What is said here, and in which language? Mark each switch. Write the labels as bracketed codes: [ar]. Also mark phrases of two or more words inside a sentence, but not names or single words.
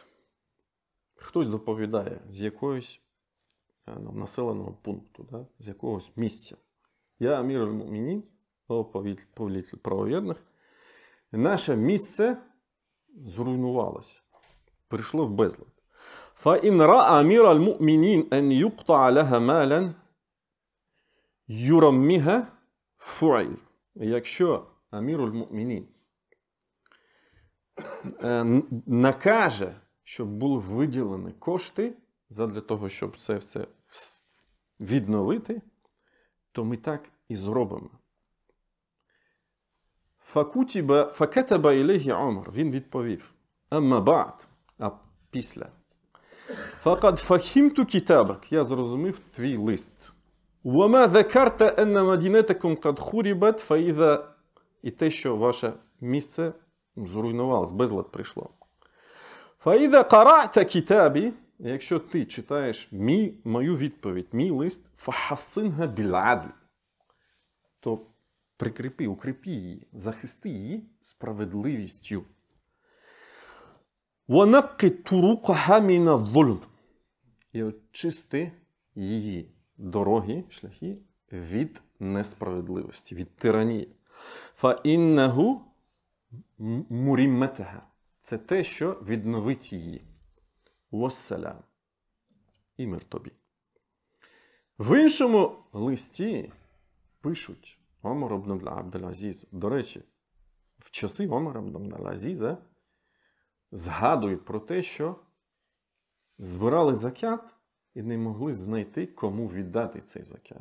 [uk] Хтось доповідає з якогось населеного пункту, да? З якогось місця. Я [ar] أمير المؤمنين, [uk] повелитель правовірних, наше місце зруйнувалося. Прийшло в безлад. [ar] فَإِنْ رَأَى أَمِيرَ الْمُؤْمِنِينَ أَنْ يُقْطَعَ لَهَا مَالًا يُرَمِّهَا فُعِلْ. [uk] Якщо [ar] أمير المؤمنين [uk] накаже, щоб були виділені кошти задля того, щоб це все відновити, то ми так і зробимо. [ar] فَكَتَبَ إِلَيْهِ Умар. [uk] Він відповів. [ar] «أما بعد». [uk] А після. [ar] «فقد فهمت كتابك». [uk] Я зрозумів твій лист. [ar] «وما ذكرت أن مدينتكم قد خربت فإذا». [uk] І те, що ваше місце зруйнувалось, безлад прийшло. [ar] «فإذا قرأت كتابي». [uk] Якщо ти читаєш мою відповідь, мій лист, [ar] «فحصنها بالعدل». [uk] То прикріпи, укріпи її, захисти її справедливістю. [ar] وَنَقِّ طُرُقَهَا مِنَ الظُّلْمِ. [uk] І очисти її дороги, шляхи від несправедливості, від тиранії. [ar] فَإِنَّهُ مُرِمَّتَهَا. [uk] це те, що відновить її. Вассалям. І мир тобі. В іншому листі пишуть Омар ібн Абдул-Азізу. До речі, в часи Омара ібн Абдул-Азіза згадують про те, що збирали закят і не могли знайти, кому віддати цей закят.